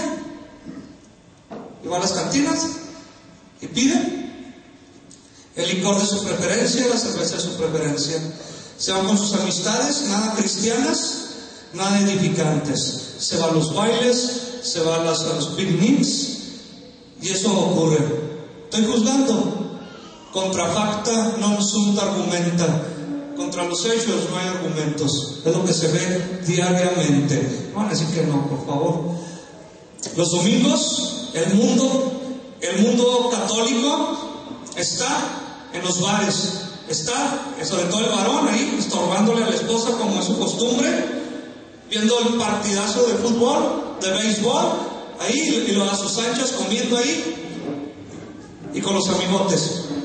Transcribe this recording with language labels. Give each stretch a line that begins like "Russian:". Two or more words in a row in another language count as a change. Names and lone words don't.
Spanish: Y va a las cantinas y pide el licor de su preferencia, la cerveza de su preferencia. Se van con sus amistades, nada cristianas, nada edificantes. Se va a los bailes, se va a los picnics, y eso ocurre. Estoy juzgando.
Latin: Contra facta non sunt argumenta.
Spanish: Contra los hechos no hay argumentos. Es lo que se ve diariamente. Van a decir que no, por favor. Los domingos, el mundo católico está en los bares, está, sobre todo el varón ahí, estorbándole a la esposa como es su costumbre, viendo el partidazo de fútbol, de béisbol, ahí, y a sus anchas comiendo ahí, y con los amigotes.